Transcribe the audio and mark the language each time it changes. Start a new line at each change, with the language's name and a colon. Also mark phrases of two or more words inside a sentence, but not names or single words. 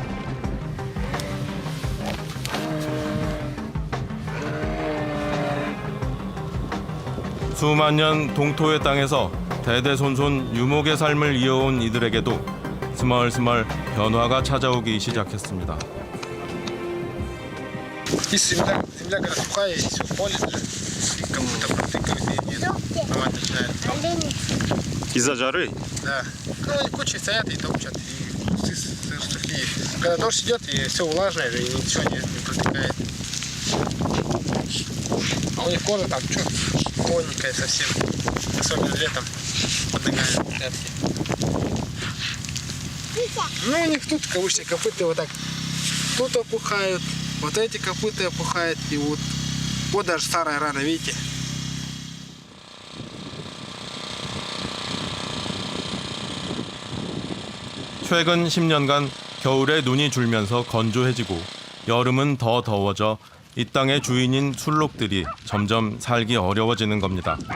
Korean: 수만 년 동토의 땅에서 대대손손 유목의 삶을 이어온 이들에게도 스멀스멀 변화가 찾아오기 시작했습니다.
Russian: Земля когда сухая, все поле, и как будто протыкают, и трава начинает. Из-за жары? Да. Ну, кучи стоят и топчат, и кусты сухие. Когда дождь идет, и все влажное, и ничего не протыкает. А у них кожа там что, тоненькая совсем. Особенно летом подыгает пятки. Ну, у них тут кавычные копыта вот так. Тут опухают, вот эти копыта опухают, и вот даже старая рана, видите?
Korean: 최근 10년간 겨울에 눈이 줄면서 건조해지고 여름은 더 더워져 이 땅의 주인인 술록들이 점점 살기 어려워지는 겁니다.